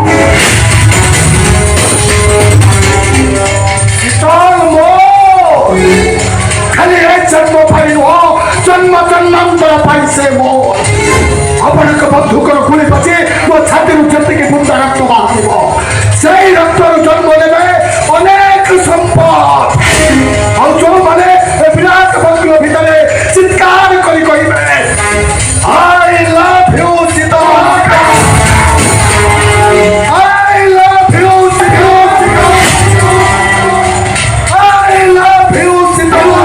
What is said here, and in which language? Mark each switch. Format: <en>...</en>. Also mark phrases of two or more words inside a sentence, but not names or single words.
<or>ଖାଲି ଏ ଜନ୍ମ ପାଇଁ ନୁହଁ ଜନ୍ମ ଜନ୍ମାନ୍ତର ପାଇଁ ସେ ମୋ ଆପଣଙ୍କ ବନ୍ଧୁକର ଗୁଳି ବାଜି ମୋ ଛାତିରୁ ଯେତିକି ବୁନ୍ଦା ରକ୍ତ ବାହାରିବ ସେଇ ରକ୍ତରୁ ଜନ୍ମ ନେବେ ଅନେକ ସମ୍ପଦ ଆଉ ଯୋଉମାନେ ବିରାଟ ବଙ୍ଗଳ ଭିତରେ ଚିତ୍କାର କରି କହିବେ</or> <en>I love you</en> <or>ସୀତା</or> <en>I love you</en> <or>ସୀତା</or> <en>I love you</en> <or>ସୀତା</or>